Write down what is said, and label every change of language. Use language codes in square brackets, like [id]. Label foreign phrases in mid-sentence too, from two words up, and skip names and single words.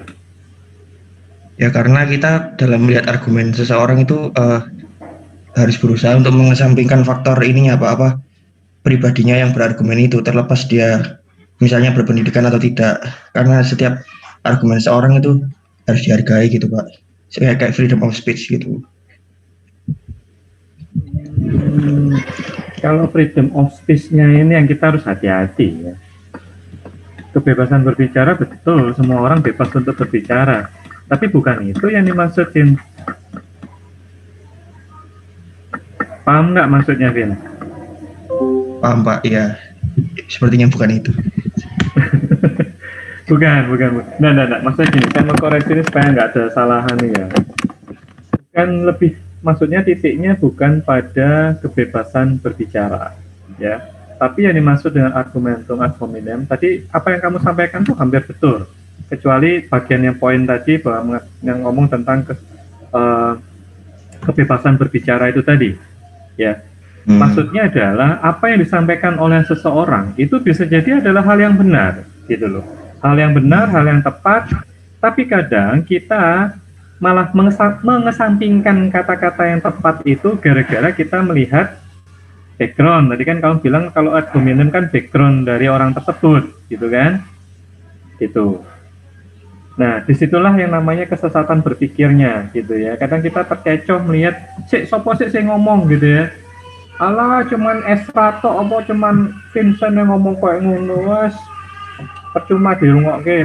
[id] Ya karena kita dalam melihat argumen seseorang itu harus berusaha untuk mengesampingkan faktor ininya apa pribadinya yang berargumen itu, terlepas dia misalnya berpendidikan atau tidak, karena setiap argumen seorang itu harus dihargai gitu Pak, kayak [en] freedom of speech [id] gitu. Kalau [en] freedom of speech- [id] nya ini yang kita harus hati-hati ya. Kebebasan berbicara betul, semua orang bebas untuk berbicara, tapi bukan itu yang dimaksudin. Paham nggak maksudnya, Vin? Paham Pak, ya sepertinya bukan itu. bukan. Nah, maksudnya gini, saya mau koreksi ini supaya nggak ada salahan nih ya. Kan lebih, maksudnya titiknya bukan pada kebebasan berbicara, ya. Tapi yang dimaksud dengan [la] argumentum ad hominem, [id] tadi apa yang kamu sampaikan tuh hampir betul. Kecuali bagian yang poin tadi, bahwa yang ngomong tentang kebebasan berbicara itu tadi, ya. Maksudnya adalah apa yang disampaikan oleh seseorang itu bisa jadi adalah hal yang benar, gitu loh. Hal yang benar, hal yang tepat, tapi kadang kita malah mengesampingkan kata-kata yang tepat itu gara-gara kita melihat background. Tadi kan kamu bilang kalau [la] ad hominem [id] kan background dari orang tersebut, gitu kan? Gitu. Nah, disitulah yang namanya kesesatan berpikirnya, gitu ya. Kadang kita terkecoh melihat, [jv] sopo sih ngomong, [id] gitu ya. Alah, cuman Esrato apa cuman Vincent yang ngomong kayak [jv] ngono, wes percuma dirungokke.